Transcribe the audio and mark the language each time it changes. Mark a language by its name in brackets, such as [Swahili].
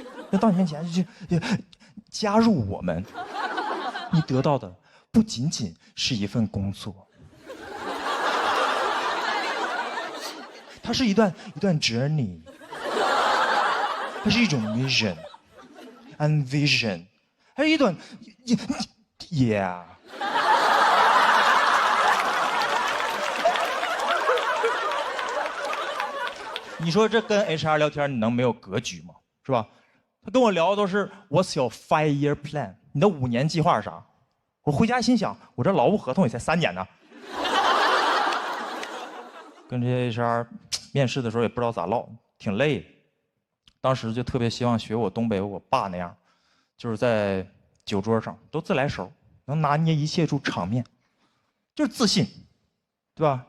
[Chinese] 那到你面前就加入我们，你得到的不仅仅是一份工作，它是一段 journey， 它是一种 [English] mission and vision， [Chinese] 还有一段 yeah。你说这跟 HR 聊天，你能没有格局吗？是吧？他跟我聊的都是 [English] What's your 5-year plan？ [Chinese] 你的5年计划是啥？我回家心想，我这劳务合同也才3年呢。跟这些 HR 面试的时候也不知道咋唠，挺累的。当时就特别希望学我东北我爸那样，就是在酒桌上都自来熟，能拿捏一切住场面，就是自信，对吧？